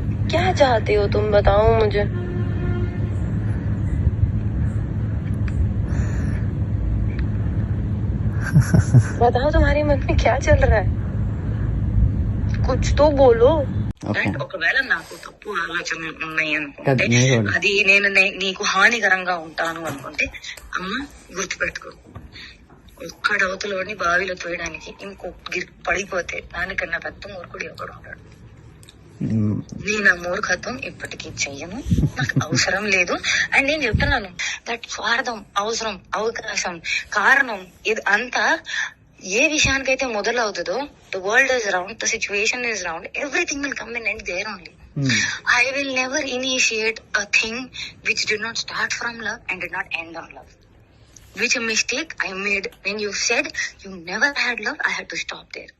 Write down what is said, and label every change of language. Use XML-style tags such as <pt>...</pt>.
<hi>क्या चाहते हो तुम, बताओ मुझे. बताओ तुम्हारे मन में क्या चल रहा है, कुछ तो बोलो.</hi> <te>ఒకవేళ నాకు తప్పు ఆలోచన ఉన్నాయి అనుకుంటే, అది నేను నీకు హానికరంగా ఉంటాను అనుకుంటే, అమ్మ గుర్తుపెట్టుకో, ఒక్కడవతలోని బావిలో తోయడానికి ఇంకొక పడిపోతే దానికన్నా పెద్ద మూర్ఖుడు ఎవడు ఉంటాడు. నేను ఆ మూర్ఖత్వం ఇప్పటికీ చెయ్యను, నాకు అవసరం లేదు. అండ్ నేను చెప్తున్నాను దట్ స్వార్థం, అవసరం, అవకాశం, కారణం ఇది అంతా ఏ విషయానికైతే మొదలవుతుందో,</te> <en>The world is round, the situation is round, everything will come in and there only. I will never initiate a thing which did not start from love and did not end on love. Which a mistake I made when you said you never had love, I had to stop there.</en>